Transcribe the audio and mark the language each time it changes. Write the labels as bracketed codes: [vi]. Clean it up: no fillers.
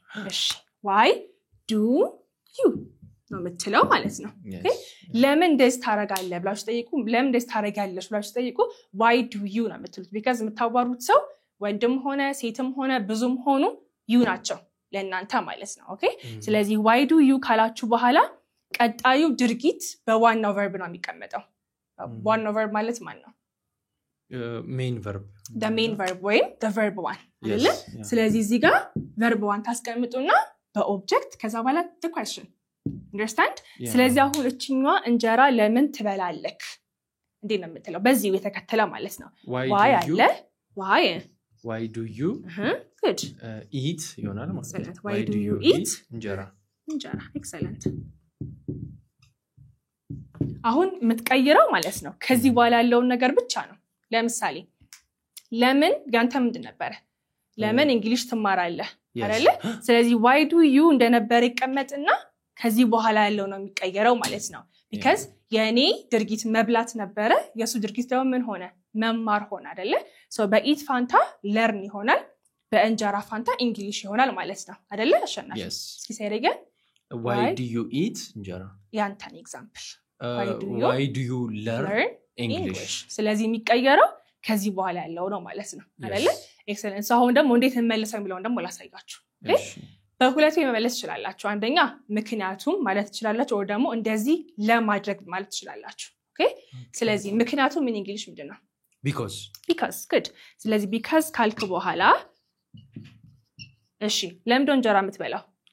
[am] እሺ [en] why do you [am] ነው የምትለው ማለት ነው። ኦኬ ለምን እንደዚህ ታረጋለህ ብላችሁ ጠይቁ። ለምን እንደዚህ ታረጋለሽ ብላችሁ ጠይቁ። why do you ነው የምትሉት because የምታዋሩት ሰው ወንድም ሆነ ሴትም ሆነ ብዙም ሆኑ you ናቸው ለእናንተ ማለት ነው። ኦኬ ስለዚህ why do you ካላችሁ በኋላ ቀጣዩ ድርጊት በዋናው verb ነው የሚቀመጠው። ዋናው verb ማለት ማን ነው? [en] main verb the main verb ወይም the verb one አይደለ? [am] ስለዚህ እዚህ ጋር verb one ታስቀምጡና በኦብጀክት ከዛ በኋላ [en] the question understand? [am] ስለዚህ አሁን እቺኛዋ እንጀራ ለምን ትበላለክ እንዴ ነው የምትለው? በዚህ የተከተለ ማለት ነው። why አለ why [en] do you good [am] eat ይሆናል ማለት ነው። [en] why do you eat [am] እንጀራ excellent አሁን የምትቀይረው ማለት ነው ከዚህ በኋላ ያለውን ነገር ብቻ ነው። ለምሳሌ ለምን ያንተ ምንድን ነበር? ለምን እንግሊሽ ትማራለህ አይደለ? ስለዚህ [en] why do you [am] እንደነበር ይቀመጥና ከዚህ በኋላ ያለው ነው የሚቀየረው ማለት ነው because የኔ ድርጊት መብላት ነበረ የሱ ድርጊት ደግሞ ምን ሆነ መማር ሆነ አይደለ so በኢት ፋንታ learn ይሆናል በእንጀራ ፋንታ እንግሊሽ ይሆናል ማለት ነው አይደለ አሸናፊ እስኪ ሳይረገ [en] why do you eat እንጀራ [am] ያንተን ኤግዛምፕል [en] why do you learn English [am] ስለዚህ የሚቀየረው ከዚህ በኋላ ያለው ነው ማለት ነው አይደለ ኤክሰለንስ አሁን ደግሞ እንዴት እንመልሰው የሚለውን ደግሞ ላሳያችሁ በሁለት ወይ መመለስ ይችላልላችሁ አንደኛ ምክንያቱም ማለት ይችላልላችሁ ወይ ደግሞ እንደዚህ ለማድረግ ማለት ይችላልላችሁ ኦኬ ስለዚህ ምክንያቱም ምን እንግሊሽ ምንድነው because good ስለዚህ because ካልኩ በኋላ እሺ ለምን እንጀራ የምትበላው